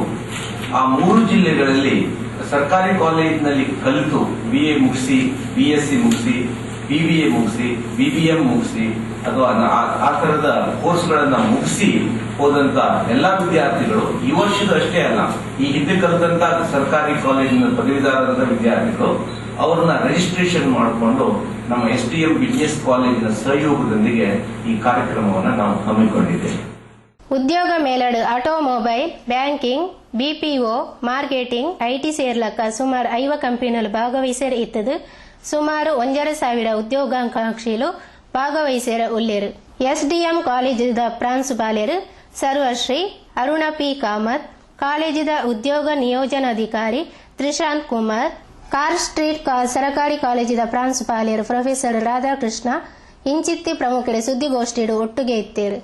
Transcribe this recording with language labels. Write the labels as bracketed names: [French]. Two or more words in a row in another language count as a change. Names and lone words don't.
[Kannada] ಆ 3 ಜಿಲ್ಲೆಗಳಲ್ಲಿ ಸರ್ಕಾರಿ ಕಾಲೇಜಿನಲ್ಲಿ ಕಲಿತು BA ಮುಗಿಸಿ, BSc ಮುಗಿಸಿ, BBA ಮುಗಿಸಿ, BBM ಮುಗಿಸಿ ಅಥವಾ ಆ ತರದ ಕೋರ್ಸ್ಗಳನ್ನ ಮುಗಿಸಿ ಹೋದಂತ ಎಲ್ಲಾ ವಿದ್ಯಾರ್ಥಿಗಳು ಈ ವರ್ಷದ ಅಷ್ಟೇ ಅಲ್ಲ, ಈ ಹಿಂದೆ ಕಲಿತಂತ ಸರ್ಕಾರಿ ಕಾಲೇಜಿನ ಪದವೀಧರರಾದ ವಿದ್ಯಾರ್ಥಿಗಳು ಅವರನ್ನ ರಿಜಿಸ್ಟ್ರೇಷನ್ ಮಾಡಿಕೊಂಡು ನಮ್ಮ ಎಸ್ಡಿಎಂ ಬಿಸಿನೆಸ್ ಕಾಲೇಜಿನ ಸಹಯೋಗದೊಂದಿಗೆ ಈ ಕಾರ್ಯಕ್ರಮವನ್ನು ನಾವು ಹಮ್ಮಿಕೊಂಡಿದ್ದೇವೆ. [Tulu] ಉದ್ಯೋಗ ಮೇಳಡು ಆಟೋಮೊಬೈಲ್, ಬ್ಯಾಂಕಿಂಗ್, BPO, ಮಾರ್ಕೆಟಿಂಗ್, IT ಸೇರ್ಲಕ್ಕ ಸುಮಾರು 5 ಕಂಪನಿಗಳು ಭಾಗವಹಿಸರು ಇತ್ತದು. ಸುಮಾರು 1,500 ಉದ್ಯೋಗಾಕಾಂಕ್ಷಿಗಳು ಭಾಗವಹಿಸರ ಉಳ್ಳೇರು. ಎಸ್ಡಿಎಂ ಕಾಲೇಜದ ಪ್ರಾಂಶುಪಾಲರು ಸರ್ವಶ್ರೀ ಅರುಣ ಪಿ ಕಾಮತ್, ಕಾಲೇಜದ ಉದ್ಯೋಗ ನಿಯೋಜನಾಧಿಕಾರಿ ತ್ರಿಶಾಂತ್ ಕುಮಾರ್, ಕಾರ್ ಸ್ಟ್ರೀಟ್ ಸರಕಾರಿ ಕಾಲೇಜದ ಪ್ರಾಂಶುಪಾಲರು ಪ್ರೊಫೆಸರ್ ರಾಧಾಕೃಷ್ಣ ಇಂಚಿತ್ತಿ ಪ್ರಮುಖರು ಸುದ್ದಿಗೋಷ್ಠಿಡು ಒಟ್ಟಿಗೆ ಇತ್ತೇರು.